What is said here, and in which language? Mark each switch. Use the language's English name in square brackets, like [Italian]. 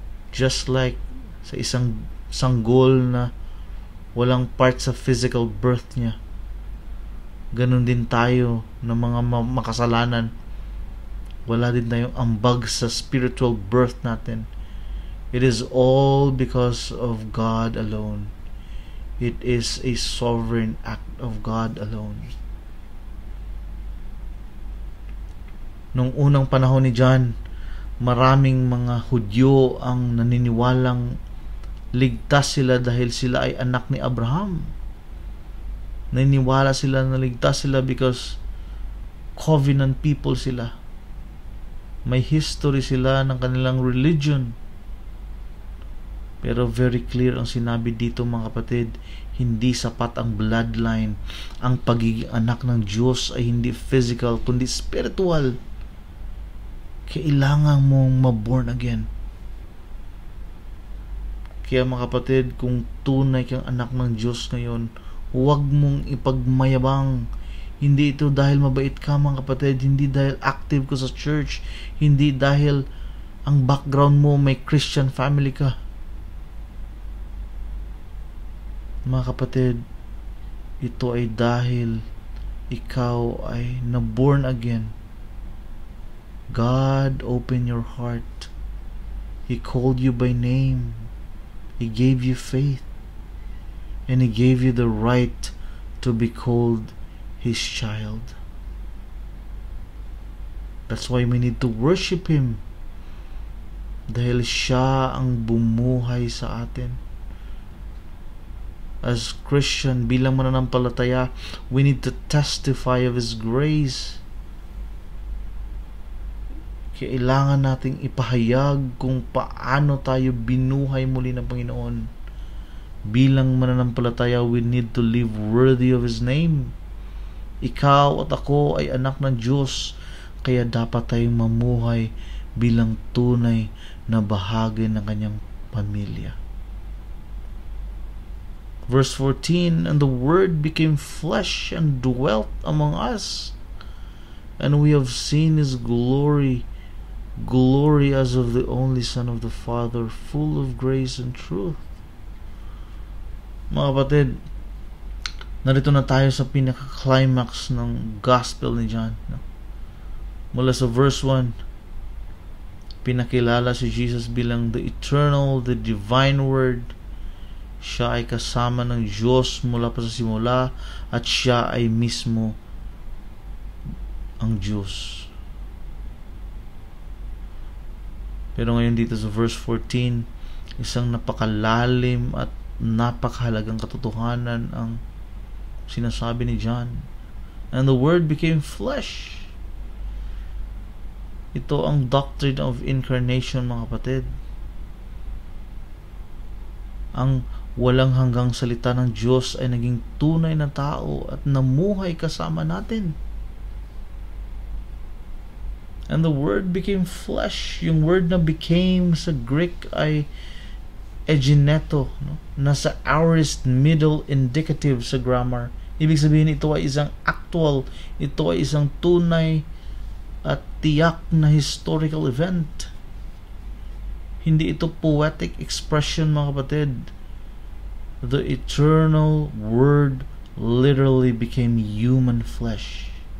[English] Just like [Filipino] sa isang sanggol na walang part sa physical birth niya, ganun din tayo ng mga makasalanan. Wala din tayong ambag sa spiritual birth natin. [English] It is all because of God alone. It is a sovereign act of God alone. [Filipino] Nung unang panahon ni John, maraming mga Hudyo ang naniniwalang ligtas sila dahil sila ay anak ni Abraham. Naniniwala sila na ligtas sila because covenant people sila. May history sila ng kanilang religion. Pero very clear ang sinabi dito, mga kapatid, hindi sapat ang bloodline. Ang pagiging anak ng Diyos ay hindi physical kundi spiritual. Kailangan mong ma-born again. Kaya mga kapatid, kung tunay kang anak ng Diyos ngayon, huwag mong ipagmayabang. Hindi ito dahil mabait ka, mga kapatid, hindi dahil active ka sa church, hindi dahil ang background mo may Christian family ka. Mga kapatid, ito ay dahil ikaw ay na-born again. [English] God opened your heart. He called you by name. He gave you faith. And He gave you the right to be called His child. That's why we need to worship Him. [Filipino] Dahil siya ang bumuhay sa atin. [English] As Christian, [Filipino] bilang mananampalataya, [English] we need to testify of His grace. [Filipino] Kailangan nating ipahayag kung paano tayo binuhay muli ng Panginoon. Bilang mananampalataya, [English] we need to live worthy of His name. [Filipino] Ikaw at ako ay anak ng Diyos, kaya dapat tayong mamuhay bilang tunay na bahagi ng kanyang pamilya. [English] Verse 14, and the Word became flesh and dwelt among us, and we have seen His glory, glory as of the only Son of the Father, full of grace and truth. [Filipino] Mga kapatid, narito na tayo sa pinaka-climax ng Gospel ni John. Mula sa verse 1, pinakilala si Jesus bilang [English] the eternal, the divine Word. [Filipino] Siya ay kasama ng Diyos mula pa sa simula at siya ay mismo ang Diyos. Pero ngayon dito sa verse 14, isang napakalalim at napakahalagang katotohanan ang sinasabi ni John. [English] And the Word became flesh. [Filipino] Ito ang doctrine of incarnation, mga kapatid. Ang walang hanggang salita ng Diyos ay naging tunay na tao at namuhay kasama natin. [English] And the Word became flesh. [Filipino] Yung word na became sa Greek ay egineto, no? Nasa aorist middle indicative sa grammar. Ibig sabihin, ito ay isang actual, ito ay isang tunay at tiyak na historical event. Hindi ito poetic expression, mga kapatid. [English] The eternal Word literally became human flesh.